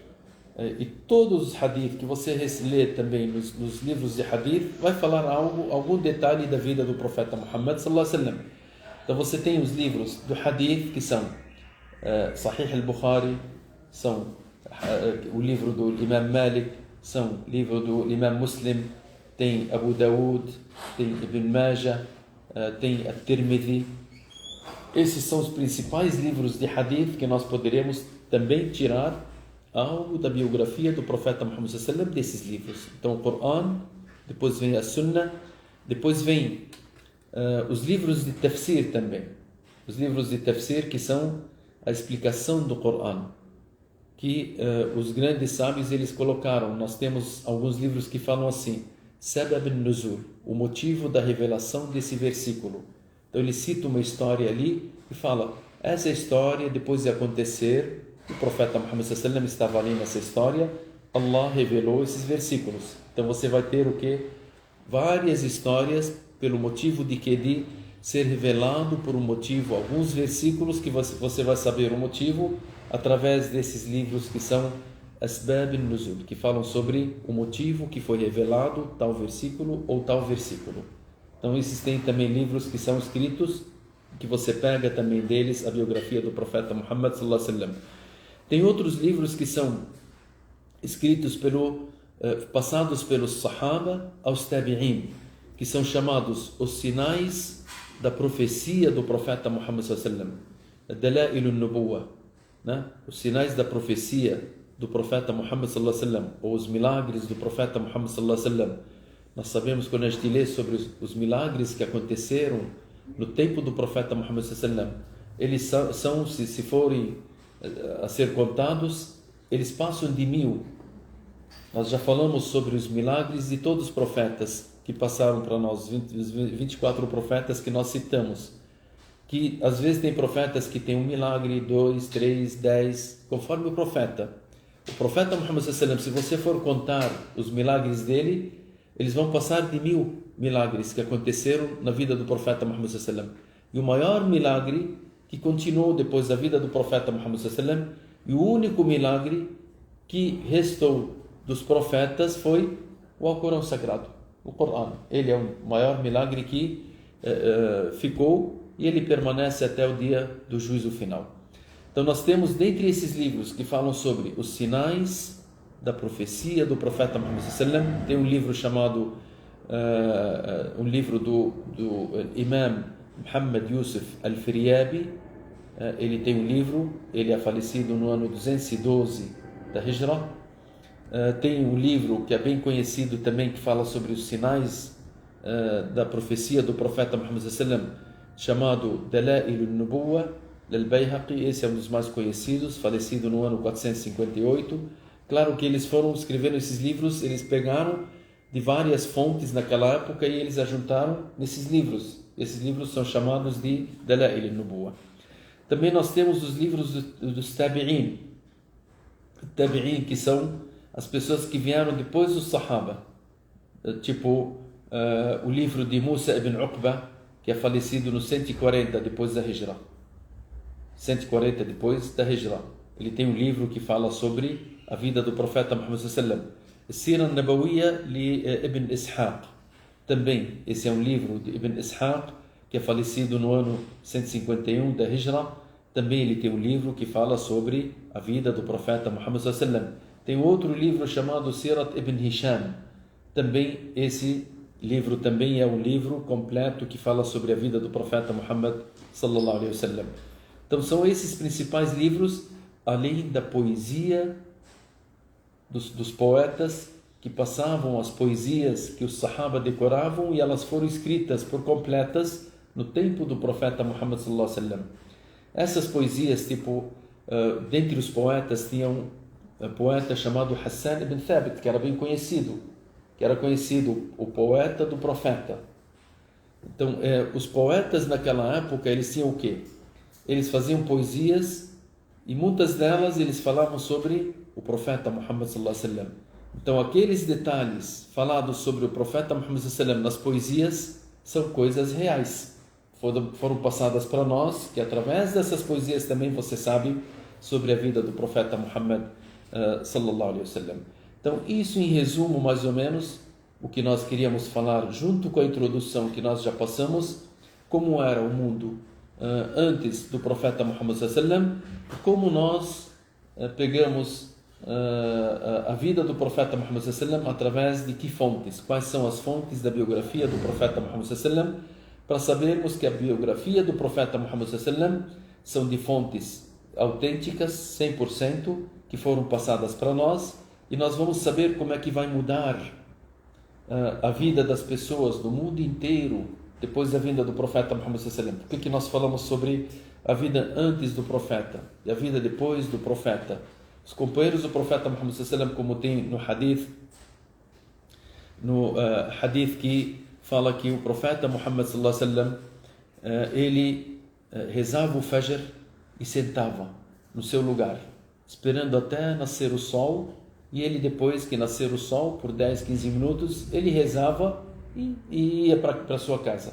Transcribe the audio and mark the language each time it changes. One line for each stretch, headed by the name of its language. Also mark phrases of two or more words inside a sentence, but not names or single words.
Portuguese: E todos os hadith que você lê também nos livros de hadith vai falar algum detalhe da vida do profeta Muhammad
Arabic: صلى الله عليه وسلم.
Portuguese: Então você tem os livros do hadith que são Sahih al-Bukhari, são o livro do Imam Malik, são o livro do Imam Muslim, tem Abu Dawood, tem Ibn Majah, tem At-Tirmidhi. Esses são os principais livros de hadith que nós poderemos também tirar algo da biografia do profeta Muhammad
Arabic: صلى الله عليه وسلم
Portuguese: desses livros. Então o Corão, depois vem a Sunnah, depois vem os livros de tafsir também. Os livros de tafsir que são a explicação do Corão, que os grandes sábios eles colocaram. Nós temos alguns livros que falam assim:
Arabic: سبب النزول,
Portuguese: o motivo da revelação desse versículo. Então ele cita uma história ali e fala: essa história, depois de acontecer, o profeta Muhammad
Arabic: صلى الله عليه وسلم
Portuguese: estava ali nessa história, Allah revelou esses versículos. Então você vai ter o que? Várias histórias pelo motivo de que de ser revelado por um motivo, alguns versículos que você vai saber o motivo através desses livros que são
Arabic: أسباب النزول,
Portuguese: que falam sobre o motivo que foi revelado tal versículo ou tal versículo. Então existem também livros que são escritos, que você pega também deles a biografia do profeta Muhammad
Arabic: صلى الله عليه وسلم.
Portuguese: Tem outros livros que são escritos passados pelos Sahaba aos Tabi'in, que são chamados os sinais da profecia do profeta Muhammad
Arabic: صلى الله عليه وسلم, دلائل النبوة,
Portuguese: né? Os sinais da profecia do profeta Muhammad
Arabic: صلى الله عليه وسلم,
Portuguese: ou os milagres do profeta Muhammad
Arabic: صلى الله عليه وسلم.
Portuguese: Nós sabemos, quando a gente lê sobre os milagres que aconteceram no tempo do profeta Muhammad
Arabic: صلى الله عليه وسلم,
Portuguese: eles são se forem a ser contados, eles passam de 1000. Nós já falamos sobre os milagres de todos os profetas que passaram para nós, os 24 profetas que nós citamos, que às vezes tem profetas que tem um milagre, 2, 3, 10, conforme o profeta. O profeta Muhammad
Arabic: صلى الله عليه وسلم,
Portuguese: se você for contar os milagres dele, eles vão passar de 1000 milagres que aconteceram na vida do profeta Muhammad
Arabic: صلى الله عليه وسلم.
Portuguese: E o maior milagre que continuou depois da vida do profeta Muhammad
Arabic: صلى الله عليه وسلم,
Portuguese: e o único milagre que restou dos profetas foi o Alcorão Sagrado, o Corão. Ele é o maior milagre que ficou, e ele permanece até o dia do juízo final. Então nós temos, dentre esses livros que falam sobre os sinais da profecia do profeta Muhammad
Arabic: صلى الله عليه وسلم,
Portuguese: tem um livro chamado um livro do Imam Muhammad Yusuf Al-Firyabi. Ele tem um livro, ele é falecido no ano 212 da Hijra. Tem um livro que é bem conhecido também, que fala sobre os sinais da profecia do profeta Muhammad
Arabic: صلى الله عليه وسلم,
Portuguese: chamado Dalail al-Nubuwa al-Bayhaqi. Esse é um dos mais conhecidos, falecido no ano 458. Claro que eles foram escrevendo esses livros, eles pegaram de várias fontes naquela época e eles ajuntaram nesses livros. Esses livros são chamados de
Arabic: دلائل النبوة.
Portuguese: Também nós temos os livros dos Tabi'in. Tabi'in, que são as pessoas que vieram depois dos Sahaba. Tipo o livro de Musa ibn Uqba, que é falecido no 140 depois da Hijra. 140 depois da Hijra. Ele tem um livro que fala sobre a vida do profeta Muhammad
Arabic: صلى الله عليه وسلم.
Portuguese: Sira an-Nabawiyya li Ibn Ishaq. Também, esse é um livro de Ibn Ishaq, que é falecido no ano 151 da Hijra. Também ele tem um livro que fala sobre a vida do profeta Muhammad
Arabic: صلى الله عليه وسلم.
Portuguese: Tem outro livro chamado Sirat Ibn Hisham. Também esse livro também é um livro completo que fala sobre a vida do profeta Muhammad
Arabic: صلى الله عليه وسلم.
Portuguese: Então são esses principais livros, além da poesia dos poetas que passavam as poesias que os Sahaba decoravam, e elas foram escritas por completas no tempo do profeta Muhammad
Arabic: صلى الله عليه وسلم.
Portuguese: Essas poesias, tipo, dentre os poetas tinha um poeta chamado Hassan ibn Thabit, que era bem conhecido, o poeta do profeta. Então, os poetas naquela época, eles tinham o quê? Eles faziam poesias e muitas delas eles falavam sobre o profeta Muhammad
Arabic: صلى الله عليه وسلم.
Portuguese: Então, aqueles detalhes falados sobre o profeta Muhammad
Arabic: صلى الله عليه وسلم
Portuguese: nas poesias são coisas reais. Foram passadas para nós, que através dessas poesias também você sabe sobre a vida do profeta Muhammad
Arabic: صلى الله عليه وسلم.
Portuguese: Então, isso em resumo, mais ou menos, o que nós queríamos falar junto com a introdução que nós já passamos, como era o mundo antes do profeta Muhammad
Arabic: صلى الله عليه وسلم,
Portuguese: como nós pegamos a vida do profeta Muhammad
Arabic: صلى الله عليه وسلم
Portuguese: através de que fontes, quais são as fontes da biografia do profeta Muhammad
Arabic: صلى الله عليه وسلم,
Portuguese: para sabermos que a biografia do profeta Muhammad
Arabic: صلى الله عليه وسلم
Portuguese: são de fontes autênticas, 100%, que foram passadas para nós, e nós vamos saber como é que vai mudar a vida das pessoas do mundo inteiro depois da vinda do profeta Muhammad
Arabic: صلى الله عليه وسلم.
Portuguese: Por que nós falamos sobre a vida antes do profeta e a vida depois do profeta? Os companheiros do profeta Muhammad
Arabic: صلى الله عليه وسلم,
Portuguese: como tem no hadith que fala que o profeta Muhammad
Arabic: صلى الله عليه وسلم
Portuguese: ele rezava o Fajr e sentava no seu lugar, esperando até nascer o sol, e ele, depois que nascer o sol, por 10, 15 minutos, ele rezava e ia para sua casa.